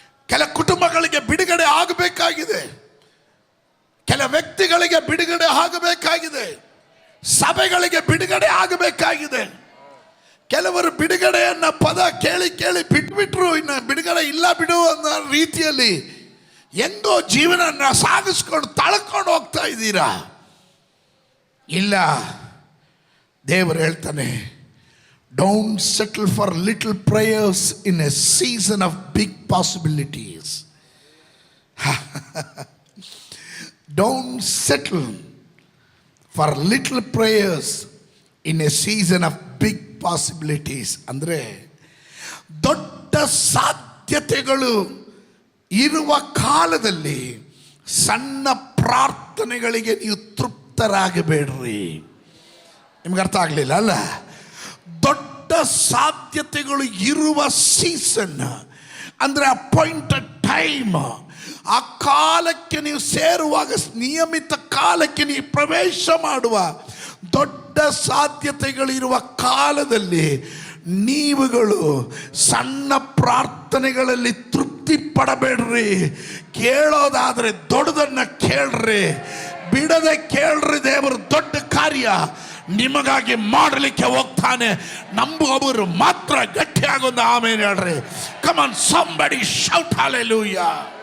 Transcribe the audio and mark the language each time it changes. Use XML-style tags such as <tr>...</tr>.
<kn>ಕೆಲ ಕುಟುಂಬಗಳಿಗೆ ಬಿಡುಗಡೆ ಆಗಬೇಕಾಗಿದೆ, ಕೆಲ ವ್ಯಕ್ತಿಗಳಿಗೆ ಬಿಡುಗಡೆ ಆಗಬೇಕಾಗಿದೆ, ಸಭೆಗಳಿಗೆ ಬಿಡುಗಡೆ ಆಗಬೇಕಾಗಿದೆ. ಕೆಲವರು ಬಿಡುಗಡೆಯನ್ನ ಪದ ಕೇಳಿ ಕೇಳಿ ಬಿಟ್ಬಿಟ್ರು, ಇನ್ನು ಬಿಡುಗಡೆ ಇಲ್ಲ ಬಿಡು ಅನ್ನೋ ರೀತಿಯಲ್ಲಿ ಹೆಂಗೋ ಜೀವನ ಸಾಗಿಸ್ಕೊಂಡು ತಳ್ಕೊಂಡು ಹೋಗ್ತಾ ಇದ್ದೀರಾ. ಇಲ್ಲ, ದೇವರು ಹೇಳ್ತಾನೆ,</kn> <en>don't settle for little prayers in a season of big possibilities. Don't settle for little prayers in a season of big possibilities.</en> <kn>ಅಂದರೆ ದೊಡ್ಡ ಸಾಧ್ಯತೆಗಳು ಇರುವ ಕಾಲದಲ್ಲಿ ಸಣ್ಣ ಪ್ರಾರ್ಥನೆಗಳಿಗೆ ನೀವು ತೃಪ್ತರಾಗಬೇಡ್ರಿ. ನಿಮ್ಗೆ ಅರ್ಥ ಆಗಲಿಲ್ಲ ಅಲ್ಲ? ದೊಡ್ಡ ಸಾಧ್ಯತೆಗಳು ಇರುವ ಸೀಸನ್ ಅಂದರೆ ಅಪಾಯಿಂಟೆಡ್ ಟೈಮ್. ಆ ಕಾಲಕ್ಕೆ ನೀವು ಸೇರುವಾಗ, ನಿಯಮಿತ ಕಾಲಕ್ಕೆ ನೀವು ಪ್ರವೇಶ ಮಾಡುವ ದೊಡ್ಡ ಸಾಧ್ಯತೆಗಳಿರುವ ಕಾಲದಲ್ಲಿ ನೀವುಗಳು ಸಣ್ಣ ಪ್ರಾರ್ಥನೆಗಳಲ್ಲಿ ತೃಪ್ತಿ ಪಡಬೇಡ್ರಿ. ಕೇಳೋದಾದರೆ ದೊಡ್ಡದನ್ನು ಕೇಳ್ರಿ, ಬಿಡದೆ ಕೇಳ್ರಿ. ದೇವರು ದೊಡ್ಡ ಕಾರ್ಯ ನಿಮಗಾಗಿ ಮಾಡಲಿಕ್ಕೆ ಹೋಗ್ತಾನೆ. ನಂಬುವವರು ಮಾತ್ರ ಗಟ್ಟಿಯಾಗೊಂದು ಆಮೇಲೆ ಹೇಳ್ರಿ. Come on</kn> <en>somebody shout hallelujah.</en>